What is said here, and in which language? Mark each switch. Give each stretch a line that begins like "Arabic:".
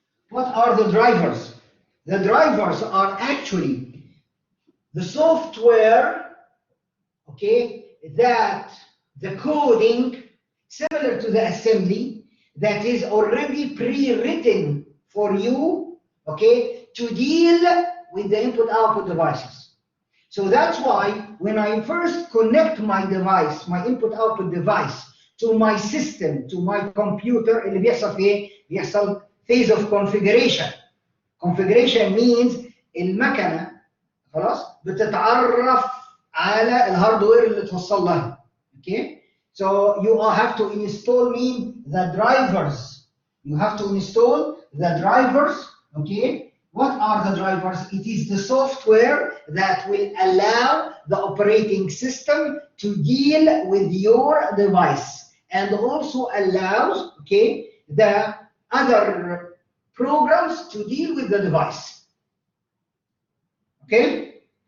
English: What are the drivers? The drivers are actually the software, okay, that the coding similar to the assembly that is already pre-written for you, okay, to deal with the input-output devices. So that's why when I first connect my device, my input-output device, to my system, to my computer,
Arabic: اللي بيحصل في ايه؟ بيحصل
English: phase of configuration. Configuration means
Arabic: المكنة خلاص بتتعرف على الهاردوير اللي توصل لها.
English: Okay? So you have to install the drivers. You have to install the drivers. Okay? What are the drivers? It is the software that will allow the operating system to deal with your device and also allows, okay, the other programs to deal with the device. Okay?